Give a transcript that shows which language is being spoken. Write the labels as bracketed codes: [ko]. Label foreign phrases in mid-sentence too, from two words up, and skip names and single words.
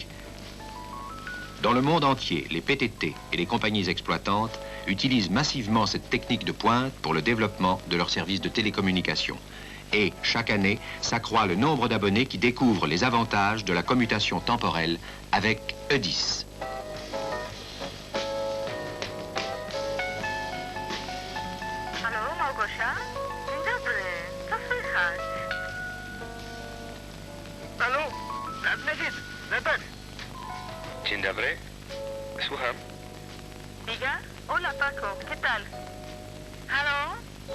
[fr] Dans le monde entier, les PTT et les compagnies exploitantes utilisent massivement cette technique de pointe pour le développement de leurs services de télécommunication. Et chaque année, s'accroît le nombre d'abonnés qui découvrent les avantages de la commutation temporelle avec E10. [pl] Halo, Małgosia? Dzień dobry, to słychać? Halo, Nadmezid, Natak. Dzień dobry, słucham. [es] Diga? Hola, Paco, ¿qué tal? Halo?